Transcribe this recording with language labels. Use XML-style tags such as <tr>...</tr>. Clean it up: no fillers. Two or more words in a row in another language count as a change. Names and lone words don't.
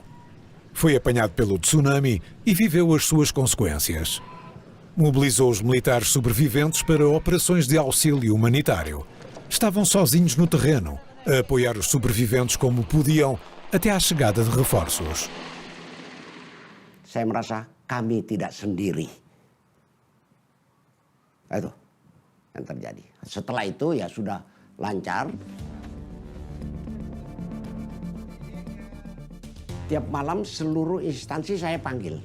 <pt>Foi apanhado pelo tsunami e viveu as suas consequências. Mobilizou os militares sobreviventes para operações de auxílio humanitário. Estavam sozinhos no terreno, a apoiar os sobreviventes como podiam, até à chegada de reforços.</pt> <id>Saya merasa kami tidak sendiri. Itu yang terjadi. Setelah itu ya sudah lancar. Tiap malam seluruh instansi saya panggil.</id>